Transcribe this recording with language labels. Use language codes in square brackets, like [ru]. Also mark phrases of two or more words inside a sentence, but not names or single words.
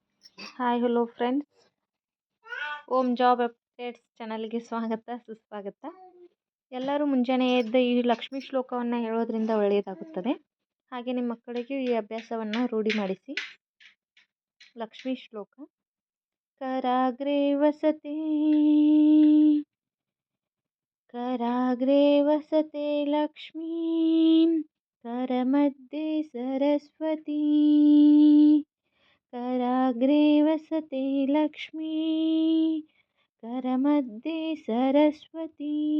[en] Hi hello friends, [kn] ಓಮ್ ಜಾಬ್ ಅಪ್ಡೇಟ್ಸ್ ಚಾನಲ್ಗೆ ಸ್ವಾಗತ ಸುಸ್ವಾಗತ. ಎಲ್ಲರೂ ಮುಂಜಾನೆ ಎದ್ದು ಈ ಲಕ್ಷ್ಮೀ ಶ್ಲೋಕವನ್ನು ಹೇಳೋದ್ರಿಂದ ಒಳ್ಳೆಯದಾಗುತ್ತದೆ. ಹಾಗೆ ನಿಮ್ಮ ಮಕ್ಕಳಿಗೆ ಈ ಅಭ್ಯಾಸವನ್ನು ರೂಢಿ ಮಾಡಿಸಿ. ಲಕ್ಷ್ಮೀ ಶ್ಲೋಕ. [sa] ಕರಾಗ್ರೆ ವಸತೆ ಲಕ್ಷ್ಮೀ, ಕರಮಧ್ಯೆ ಸರಸ್ವತಿ. कराग्रे वसते लक्ष्मी, करमध्ये सरस्वती.